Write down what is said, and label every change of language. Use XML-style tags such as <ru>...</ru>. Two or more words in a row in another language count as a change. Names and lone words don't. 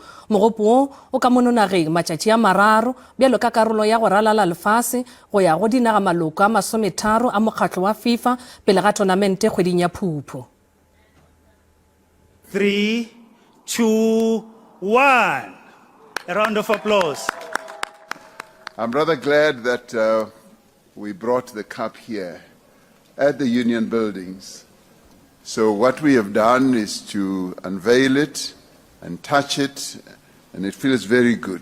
<nso>Mogopo wo o ka mononageng matšatši a mararo bjalo ka karolo ya go ralala lefase go ya go dinaga maloko a 30 a mokgatlo wa FIFA pele ga tonamente kgweding ya Phuphu.</nso> <en>3, 2, 1. A round of applause. I'm rather glad that we brought the cup here at the Union Buildings. So what we have done is to unveil it and touch it, and it feels very good.</en>